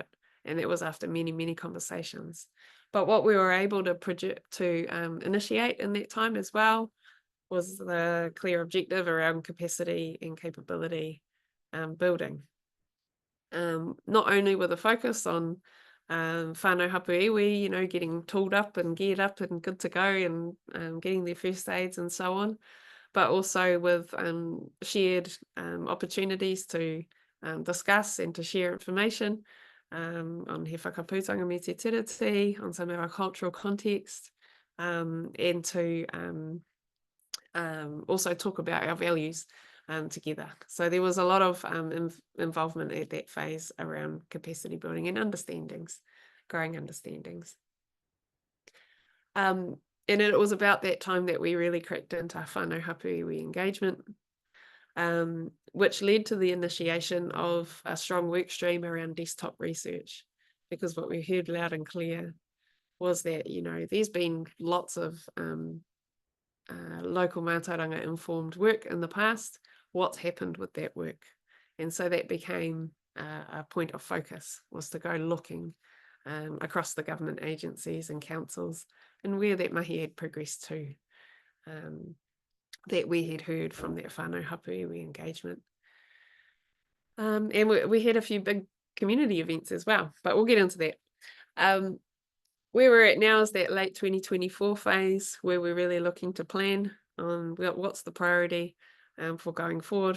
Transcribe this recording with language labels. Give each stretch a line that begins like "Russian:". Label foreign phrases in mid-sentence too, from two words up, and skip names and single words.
English: And that was after many, many conversations. But what we were able to initiate in that time as well was the clear objective around capacity and capability building. Not only with a focus on
Māori: whānau hapū iwi,
English: you know, getting tooled up and geared up and good to go and getting their first aids and so on, but also with shared opportunities to discuss and to share information on he whakaputanga me te tiriti, on some of our cultural context, and to also talk about our values together. So there was a lot of involvement at that phase around capacity building and understandings, growing understandings. And it was about that time that we really cracked into
Māori: whānau hapū iwi
English: engagement, which led to the initiation of a strong work stream around desktop research, because what we heard loud and clear was that, you know, there's been lots of local mātauranga informed work in the past. What's happened with that work? And so that became a point of focus, was to go looking across the government agencies and councils and where that mahi had progressed to, that we had heard from that
Māori: whānau hapū iwi
English: engagement. And we had a few big community events as well, but we'll get into that. Where we're at now is that late 2024 phase, where we're really looking to plan on what's the priority for going forward.